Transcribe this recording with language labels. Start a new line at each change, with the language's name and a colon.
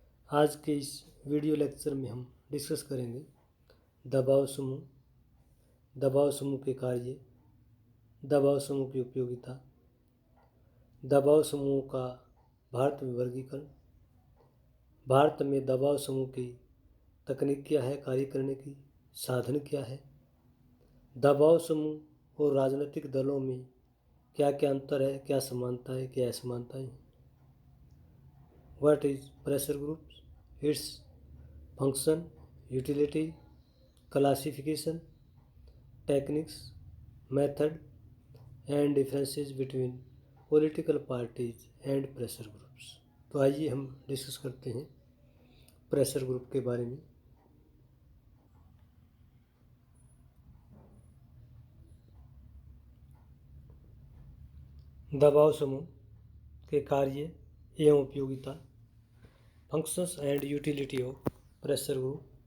Hindi: आज के इस वीडियो लेक्चर में हम डिस्कस करेंगे दबाव समूह, दबाव समूह के कार्य, दबाव समूह की उपयोगिता, दबाव समूह का भारत में वर्गीकरण, भारत में दबाव समूह की तकनीक क्या है, कार्य करने की साधन क्या है, दबाव समूह और राजनीतिक दलों में क्या क्या अंतर है, क्या समानता है, क्या असमानताएं हैं।
English: What is pressure groups? Its function, utility, classification, techniques, method, and differences between political parties and pressure groups.
Hindi: तो आइए हम डिस्कस करते हैं प्रेशर ग्रुप के बारे में। दबाव समूह के कार्य एवं उपयोगिता,
English: Functions and utility of pressure group.